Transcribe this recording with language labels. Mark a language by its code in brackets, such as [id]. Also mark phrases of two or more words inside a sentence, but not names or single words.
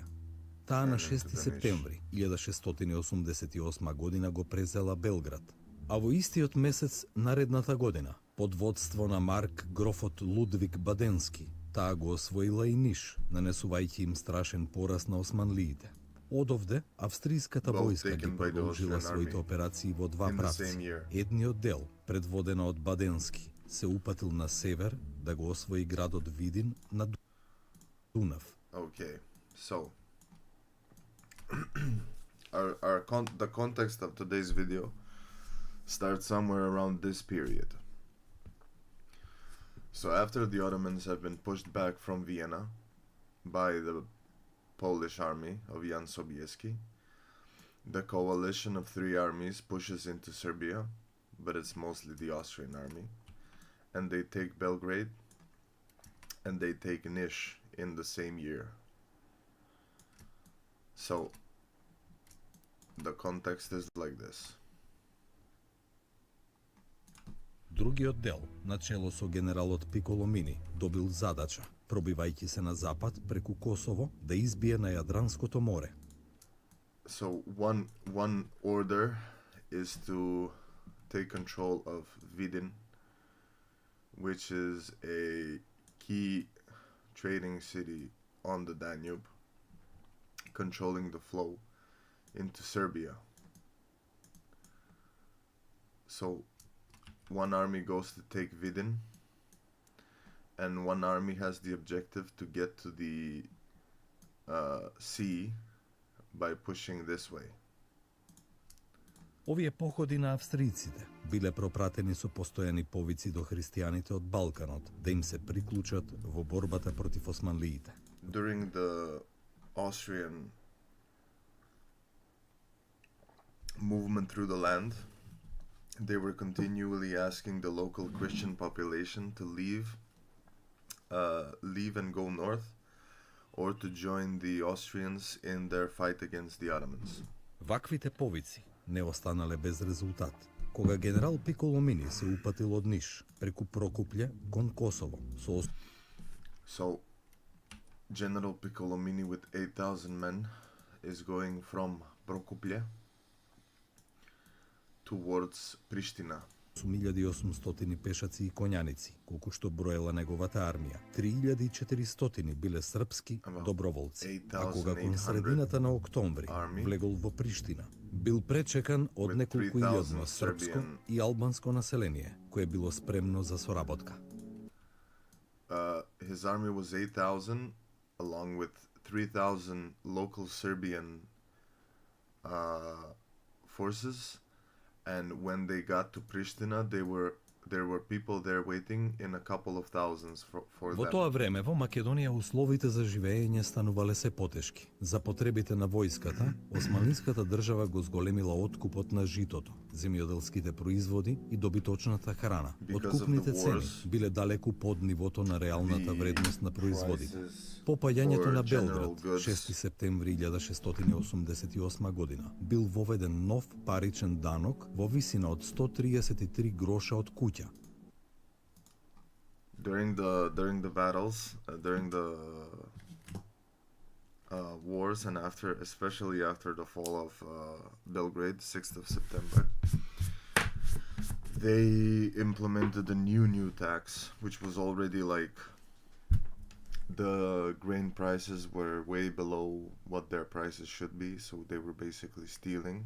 [mk] Таа на 6 септември 1688 година го презела Белград, а во истиот месец наредната година, под водство на Марк грофот Лудвиг Баденски, таа го освоила и Ниш, нанесувајќи им страшен пораз на османлиите. Одовде, австриската војска ги продолжила своите операции во два правци. Едниот дел, предводена од Баденски, се упатил на север да го освои градот Видин на Дунав. [en] Okay, so the context of today's video starts somewhere around this period. So after the Ottomans have been pushed back from Vienna by the Polish army of Jan Sobieski, the coalition of three armies pushes into Serbia, but it's mostly the Austrian army, and they take Belgrade, and they take Niš in the same year. So the context is like this. [mk] Другиот дел, начело со генералот Пиколомини, добил задача, пробивајќи се на запад преку Косово, да избие на Јадранското море. [en] So one order is to take control of Vidin, which is a key trading city on the Danube, controlling the flow into Serbia. So one army goes to take Vidin, and one army has the objective to get to the sea by pushing this way. [mk] Овие походи на австријците биле пропратени со постојани повици до христијаните од Балканот да им се приклучат во борбата против османлиите. [en] During the Austrian movement through the land, they were continually asking the local Christian population to leave and go north, or to join the Austrians in their fight against the Ottomans. [mk] Ваквите повици не останале без резултат. Кога генерал Пиколомини се упатил од Ниш преку Прокуплје кон Косово со [en] So General Piccolomini with 8,000 men is going from Prokuplje towards Pristina. [mk] 1800 пешаци и коњаници, колку што броела неговата армија. 3400 биле српски доброволци, а кога кон средината на октомври влегол во Приштина, бил пречекан од неколку илјадно српско и албанско население, кое било спремно за соработка. [en] His army was 8,000, along with 3,000 local Serbian forces. And when they got to Pristina, there were people there waiting in a couple of thousands for [mk] Во [en] them. [mk] тоа време во Македонија условите за живење станувале се потешки. За потребите на војската, османлиската држава го зголемила откупот на житото, земјоделските производи и добиточната храна. Откупните цени биле далеку под нивото на реалната вредност на производите. По паѓањето на Белград, 6 септември 1688 година, бил воведен нов паричен данок во висина од 133 гроша од куќа. [en] During the battles, during the wars, and especially after the fall of Belgrade, 6th of September, they implemented a new tax, which was already like, the grain prices were way below what their prices should be, so they were basically stealing.